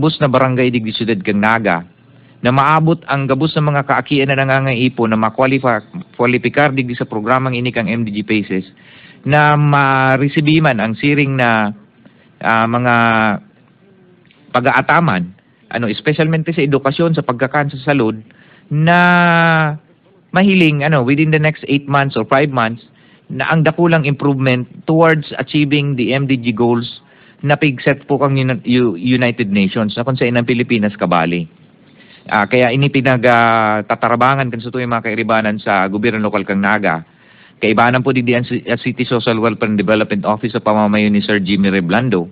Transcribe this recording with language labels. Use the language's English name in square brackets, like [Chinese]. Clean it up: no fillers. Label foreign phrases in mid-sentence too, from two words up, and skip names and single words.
[Bikol] na barangay digdi siyudad kang Naga, na maabot ang gabos ng mga kaakian na nangangaipo na makwalipikar digdi sa programang ini kang MDG PACES, na ma-resibiman ang siring na mga pag-aataman, especialmente sa edukasyon, sa pagkakan, sa salud, na mahiling [English] within the next 8 months or 5 months [Bikol] na ang dakulang [English] improvement towards achieving the MDG goals [Bikol] na pigset po kang United Nations na kung saan ang Pilipinas kabali. Kaya ini pinagtatarabangan kan sa tuyong mga kairibanan sa gobyerno lokal kang Naga. Kaibanan po digdi ang City Social Welfare and Development Office sa pamamayo ni Sir Jimmy Reblando.